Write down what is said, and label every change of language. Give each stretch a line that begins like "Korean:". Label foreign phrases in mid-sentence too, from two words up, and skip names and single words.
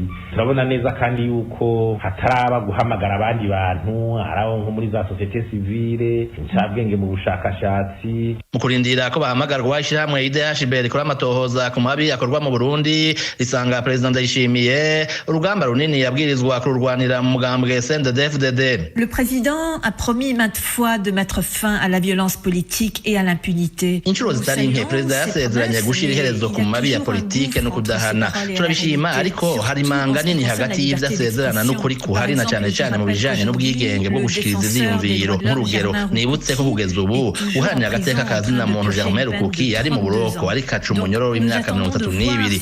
Rundi: Turabona neza kandi yuko hataraba guhamagara abandi bantu araho nko muri za
French: societe civile
Rundi: incabwenge mu bushakashatsi mu kurindira ko bahamagarwa ishiramwe IDHB rikora amatohoza ku mabi akorwa mu Burundi risanga President Ndayishimiye urugamba runini yabwirizwa kururwanira mu mugambwe CNDD-FDD.
French: Le président a promis maintes fois de mettre fin à la violence politique et à l'impunité.
Rundi: Inshuro zitari nke President yasezeranye gushira iherezo ku mabi ya politike no kudahana. Turabishima ariko hari manga nini hagati y'ivyasezerana n'ukuri kuhari na cyane cyane mu bijanye n'ubwigenge bwo gushikiriza ivyiyumviro. Nk'urugero nibutse ko kugeza ubu uharanira agateka kazina muntu Germain Rukuki ari mu buroko ari kacu umunyororo w'imyaka 32.